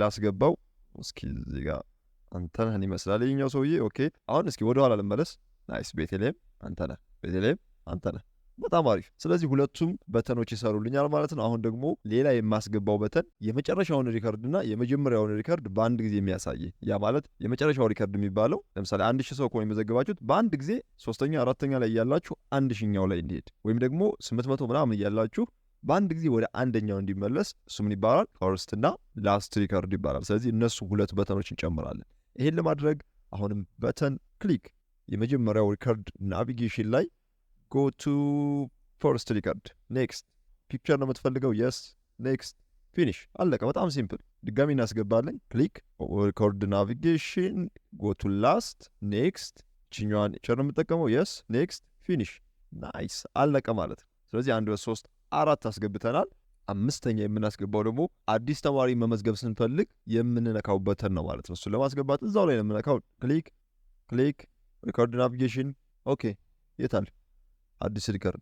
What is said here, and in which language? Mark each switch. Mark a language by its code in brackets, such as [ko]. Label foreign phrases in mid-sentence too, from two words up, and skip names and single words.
[am] ላስገባው እስኪ። እዚህ ጋር አንተነህን ይመስላል ይኛው ሰውዬ። ኦኬ፣ አሁን እስኪ ወደኋላ ልመለስ። ናይስ፣ ቤተልሔም አንተነህ፣ ቤተልሔም አንተነህ። በጣም አሪፍ። ስለዚህ ሁለቱም በተኖች ይሰሩልኛል ማለት ነው። አሁን ደግሞ ሌላ የማስገባው በተን የመጨረሻውን ሪከርድ እና የመጀመሪያውን ሪከርድ በአንድ ጊዜ የሚያሳይ፣ ያ ማለት የመጨረሻው ሪከርድ የሚባለው ለምሳሌ 1000 ሰው ከሆነ የመዘገባችሁት በአንድ ጊዜ 3ኛ 4ኛ ላይ እያላችሁ 1000ኛው ላይ እንዲሄድ ወይም ደግሞ 800 ምናምን እያላችሁ በአንድ ጊዜ ወደ አንደኛው እንዲመለስ እሱ ምን ይባላል? ፈርስት እና [en] last record [am] ይባላል። ስለዚህ እነሱ ሁለት በተኖች እንጨምራለን። ይሄን ለማድረግ አሁንም [en] button click፣ [am] የመጀመሪያው [en] record navigation [am] ላይ [en] go to first record, next [am] ፒክቸር ነው የምትፈልገው? [en] yes, next, finish። [am] አለቀ። በጣም ሲምፕል። ድጋሚ እናስገባለን። [en] click record navigation go to last, next [am] ችኛዋን ፒክቸር ነው የምጠቀመው? [en] yes, next, finish። [am] ናይስ፣ አለቀ ማለት ነው። ስለዚህ 1 2 3 4 አስገብተናል። አምስተኛ የምናስገባው ደግሞ አዲስ ተማሪ መመዝገብ ስንፈልግ የምንነካው በተን ነው ማለት ነው። እሱን ለማስገባት እዛው ላይ ነው የምነካው። [en] click click record navigation። [am] ኦኬ፣ የታል አዲስ ሪከርድ?